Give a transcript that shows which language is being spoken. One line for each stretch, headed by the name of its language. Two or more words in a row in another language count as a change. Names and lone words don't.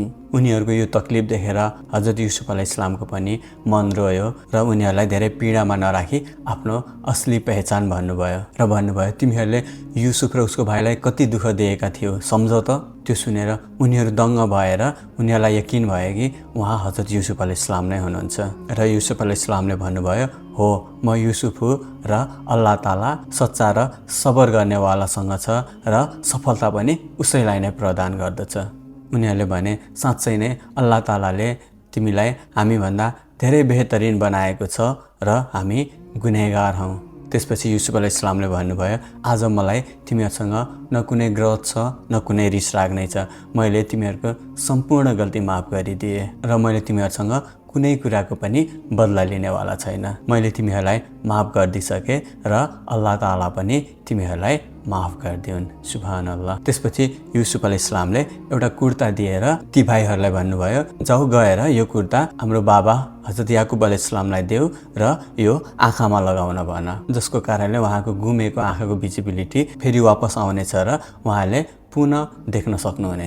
Nepali: उनीहरूको यो तकलिफ देखेर हजरत युसुफ अलैहिस्सलामको पनि मन रोयो र उनीहरूलाई धेरै पीडामा नराखी आफ्नो असली पहिचान भन्नुभयो र भन्नुभयो, तिमीहरूले युसुफ र उसको भाइलाई कति दुःख दिएका थियौ, सम्झ त। त्यो सुनेर उनीहरू दङ्ग भएर उनीहरूलाई यकिन भयो कि उहाँ हजरत युसुफ अलैहिस्सलाम नै हुनुहुन्छ र युसुफ अलैहिस्सलामले भन्नुभयो, हो, म युसुफ हुँ र अल्लाह ताला सच्चा र सबर गर्नेवालासँग छ र सफलता पनि उसैलाई नै प्रदान गर्दछ। उनीहरूले भने, साँच्चै नै अल्लाह तालाले तिमीलाई हामीभन्दा धेरै बेहतरिन बनाएको छ र हामी गुनहगार हौँ। त्यसपछि युसुफ अलैहिस्सलामले भन्नुभयो, आज मलाई तिमीहरूसँग न कुनै ग्रह छ न कुनै रिस राग्नै छ। मैले तिमीहरूको सम्पूर्ण गल्ती माफ गरिदिएँ र मैले तिमीहरूसँग कुनै कुराको पनि बदला लिनेवाला छैन। मैले तिमीहरूलाई माफ गरिदिसकेँ र अल्लाह ताला पनि तिमीहरूलाई माफ गरिदिउन्। सुभानअल्लाह। त्यसपछि युसुफ अलैहिस्सलामले एउटा कुर्ता दिएर ती भाइहरूलाई भन्नुभयो, जाऊ गएर यो कुर्ता हाम्रो बाबा हजरत याकुब अलैहिस्सलामलाई देऊ र यो आँखामा लगाउन भन, जसको कारणले उहाँको गुमेको आँखाको भिजिबिलिटी फेरि वापस आउनेछ र उहाँले पुनः देख्न सक्नुहुनेछ।